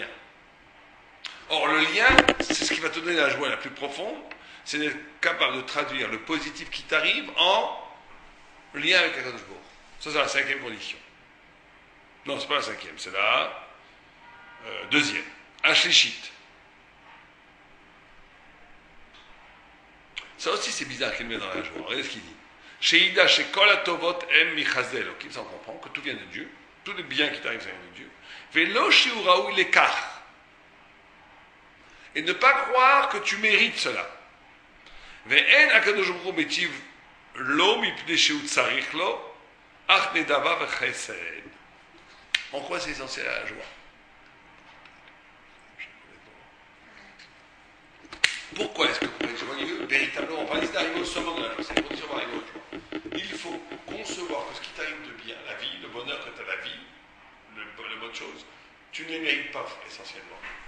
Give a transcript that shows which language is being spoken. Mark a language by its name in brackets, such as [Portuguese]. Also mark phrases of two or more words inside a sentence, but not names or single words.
[French] Or, le lien, c'est ce qui va te donner la joie la plus profonde, c'est d'être capable de traduire le positif qui t'arrive en lien avec [Hebrew] הקדוש ברוך הוא. [French] Ça, c'est la 5e condition. Non, c'est pas la 5e, c'est la 2e. [Hebrew] Ashlichit. [French] Ça aussi, c'est bizarre qu'il met dans la joie. Regardez ce qu'il dit. [Hebrew] שידע שכל הטובות הם מהאל. [French] Ok, ça on comprend que tout vient de Dieu. Tous les biens qui t'arrivent, ça vient de Dieu. [Hebrew] ולא שיראה לכך. [French] Et ne pas croire que tu mérites cela. [Hebrew] ואין הקדוש ברוך הוא מטיב לו מפני שהוא צריך לו אך נדבה וחסד. [French] En quoi c'est essentiel à la joie? Pourquoi est-ce que pour être joyeux, véritablement, on va essayer d'arriver au sommet de la joie, c'est une condition pour arriver au joie. Il faut concevoir que ce qui t'arrive de bien, la vie, le bonheur que tu as la vie, le bonne chose, tu ne les mérites pas essentiellement.